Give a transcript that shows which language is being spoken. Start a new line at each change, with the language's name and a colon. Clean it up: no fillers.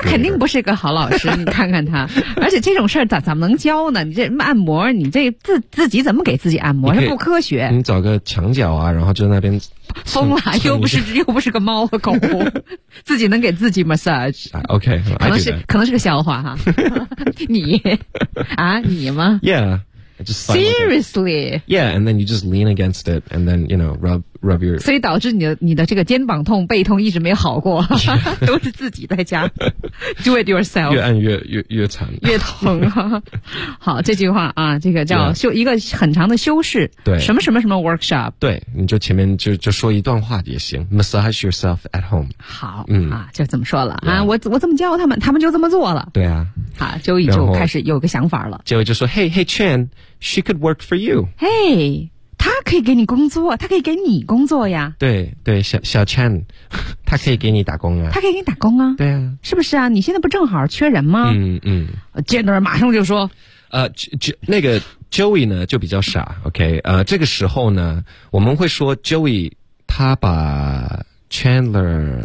Chinese: 肯定不是一个好老师你看看他而且这种事儿咋能教呢你这按摩你这自己怎么给自己按摩这不科学你找个墙角啊然后就在那边疯了又不是个猫和狗自己能给自己 massage OK 可能是个笑话哈你啊你吗
English: Yeah just Seriously Yeah and then you just lean against it and then you know rub your
Chinese: 所以导致你的这个肩膀痛背痛一直没好过、 yeah. 都是自己在家
English: Do it yourself
Chinese: 越按越惨越疼、啊、好这句话啊这个叫修、yeah. 一个很长的修饰对什么什么什么 workshop 对你就前面就说一段话也行
English: massage yourself at home
Chinese: 好、嗯、啊就这么说了、 yeah. 啊我怎么教他们就这么做了对啊好周易就开始有个想法了
English: 结果就说 Hey Chen she could work for you
Chinese: Hey他可以给你工作他可以给你工作呀。对对小 Chan, 他可以给你打工啊。他可以给你打工啊。对啊。是不是啊你现在不正好缺人吗嗯嗯。 Jenner 马上就说。那个 Joey 呢就比较傻 ,OK, 这个时候呢我们会说 Joey 他把 Chandler